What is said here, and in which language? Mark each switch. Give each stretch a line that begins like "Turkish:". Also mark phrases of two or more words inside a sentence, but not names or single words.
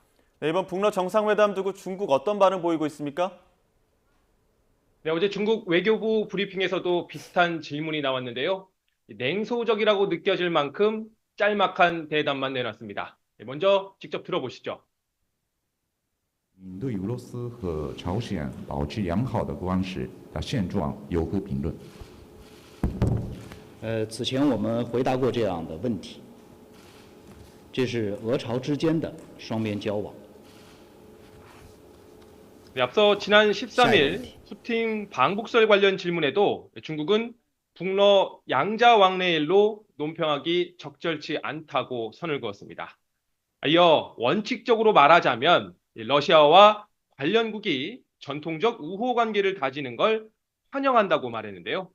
Korean: 네, 이번 북러 정상회담 두고 중국 어떤 반응 보이고 있습니까? 네, 어제 중국 외교부 브리핑에서도 비슷한 질문이 나왔는데요. 냉소적이라고 느껴질 만큼 짤막한 대답만 내놨습니다. 네, 먼저 직접 들어보시죠.
Chinese: 对俄罗斯和朝鲜保持良好的关系的现状有何评论？此前我们回答过这样的问题，这是俄朝之间的双边交往。
Korean: 네, 앞서 지난 13일 푸틴 방북설 관련 질문에도 중국은 북러 양자 왕래일로 논평하기 적절치 않다고 선을 그었습니다. 이어 원칙적으로 말하자면 러시아와 관련국이 전통적 우호 관계를 다지는 걸 환영한다고 말했는데요.